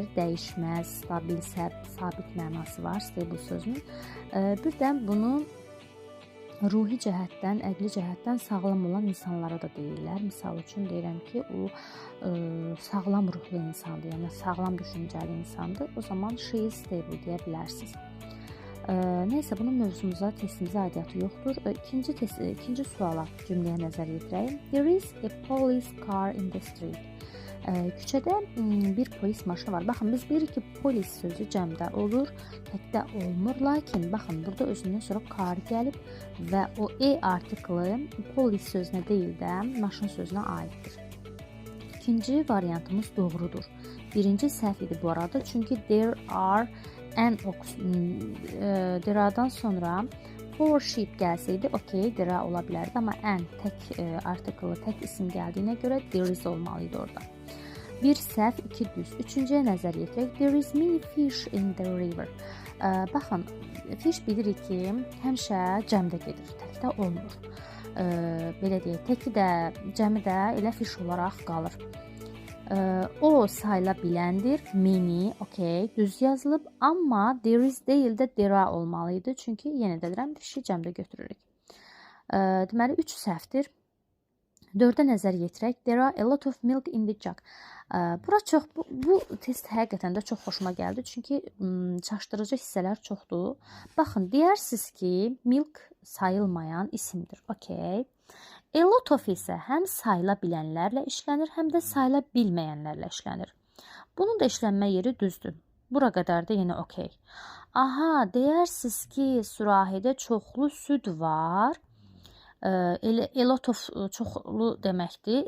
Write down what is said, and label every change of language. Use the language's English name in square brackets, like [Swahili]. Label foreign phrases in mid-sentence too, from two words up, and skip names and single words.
[Azerbaijani] Dəyişməz, stabil, sabit mənası var stable sözünün. Bir də bunu ruhi cəhətdən, əqli cəhətdən sağlam olan insanlara da deyirlər. Misal üçün deyirəm ki, o sağlam ruhlu insandır, yəni sağlam düşüncəli insandır. O zaman [English] she is stable [Azerbaijani] deyə bilərsiniz. Nəysə, bunun mövzumuza, testimizə aidiyyatı yoxdur. İkinci suala, cümləyə nəzər yetirək. [English] There is a police car in the street. [Azerbaijani] Küçədə bir polis maşını var. Baxın, biz bilirik ki, polis sözü cəmdə olur, təkdə olmur. Lakin, baxın, burada özündən sonra car gəlib və o artiklı polis sözünə deyil də, maşın sözünə aiddir. İkinci variantımız doğrudur. Birinci səhv idi bu arada, çünki [English] there are an ox. [Azerbaijani] There-dan sonra 4 sheep gəlsəydi, okey, there ola bilərdi, amma an tək artiklı, tək isim gəldiyinə görə [English] there is [Azerbaijani] olmalıydı orada. Bir səhv, iki düz. Üçüncüyə nəzər yetirək. [English] There is many fish in the river. [Azerbaijani] Baxın, fish bilirik ki, həmişə cəmdə gedir, təkdə olmur. Belə deyək, təki də, cəmi də elə fish olaraq qalır. O sayıla biləndir, many, okey, düz yazılıb, amma [English] there is [Azerbaijani] deyil də there olmalıydı, çünki yenə də deyirəm, fişi cəmdə götürürük. Deməli, 3 səhvdir. 4-ə nəzər yetirək. [English] There are a lot of milk in the jug. [Azerbaijani] Bu test həqiqətən də çox xoşuma gəldi, çünki çaşdırıcı hissələr çoxdur. Baxın, deyirsiniz ki, milk sayılmayan isimdir, okey. [English] A lot of [Azerbaijani] isə həm sayıla bilənlərlə işlənir, həm də sayıla bilməyənlərlə işlənir. Bunun da işlənmə yeri düzdür. Bura qədər də yenə okey. Aha, deyirsiniz ki, sürahidə çoxlu süd var. [English] A lot of [Azerbaijani] çoxlu deməkdir.